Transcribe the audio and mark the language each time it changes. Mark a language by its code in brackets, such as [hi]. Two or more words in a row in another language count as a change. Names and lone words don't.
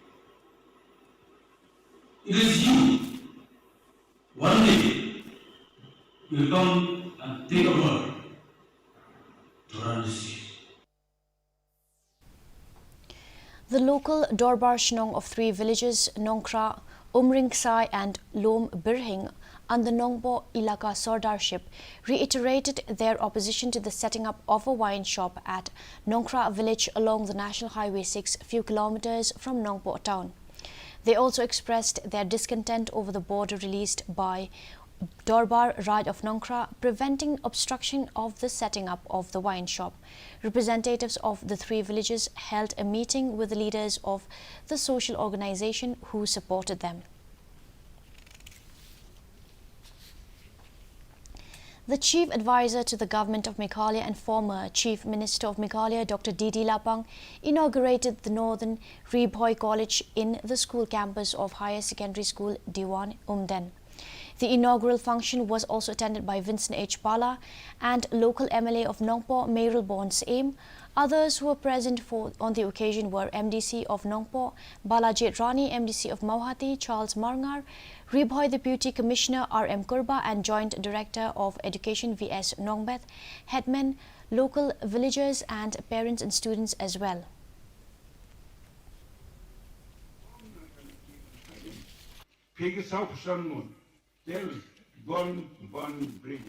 [en] It is you, one day, will come and take over to run the state. The local Dorbar Shillong of three villages, NONGKRAK, Umringsai and Lom Birhing, under Nongbo Ilaka Sardarship, reiterated their opposition to the setting up of a wine shop at NONGKRAK village along the National Highway 6, few kilometers from Nongbo town. They also expressed their discontent over the border released by Dorbar Raj of NONGKRAK, preventing obstruction of the setting up of the wine shop. Representatives of the three villages held a meeting with the leaders of the social organization who supported them. The Chief Advisor to the Government of Meghalaya and former Chief Minister of Meghalaya, Dr. D.D. Lapang, inaugurated the Northern RIBHOI College in the school campus of Higher Secondary School Diwan, Umden. The inaugural function was also attended by Vincent H. Bala and local MLA of Nongpo, Meryl Bonds Aim. Others who were present on the occasion were MDC of Nongpo, Balajit Rani, MDC of Mauhati, Charles Marngar, RIBHOI Deputy Commissioner R.M. Kurba and Joint Director of Education V.S. Nongbeth, headmen, local villagers and parents and students as well. There is one bridges.